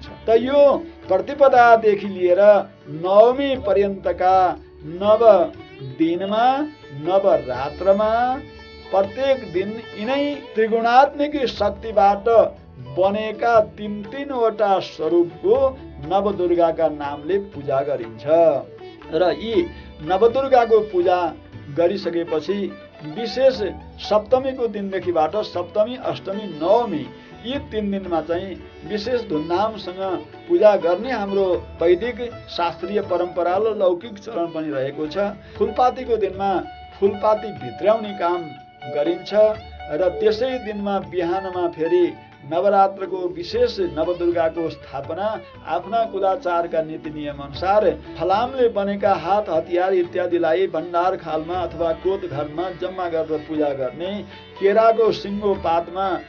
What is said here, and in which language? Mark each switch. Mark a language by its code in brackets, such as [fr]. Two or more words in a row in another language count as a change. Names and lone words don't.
[ne] त यो प्रतिपदादेखि लिएर नवमी पर्यन्तका नव दिनमा नवरात्रमा प्रत्येक दिन यिनै त्रिगुणात्मिक शक्तिबाट बनेका तीनवटा स्वरूपको नवदुर्गाका नामले पूजा गरिन्छ। र यी नवदुर्गाको पूजा गरिसकेपछि विशेष सप्तमीको दिनदेखिबाट सप्तमी, अष्टमी, नवमी यी 3 दिनमा चाहिँ विशेष धुमधामसँग पूजा गर्ने हाम्रो वैदिक शास्त्रीय परम्परा र लौकिक चलन पनि रहेको छ। फुलपातीको दिनमा फुलपाती भित्र्याउने काम गरिन्छ र त्यसै दिनमा बिहानमा फेरि नवरात्रको विशेष नवदुर्गाको स्थापना आफ्ना कुलाचारका नीति नियम अनुसार फलामले बनेका हात हतियार इत्यादिलाई भण्डार खालमा अथवा कोत घरमा जम्मा गरेर पूजा गर्ने, केराको सिङ्गो पातमा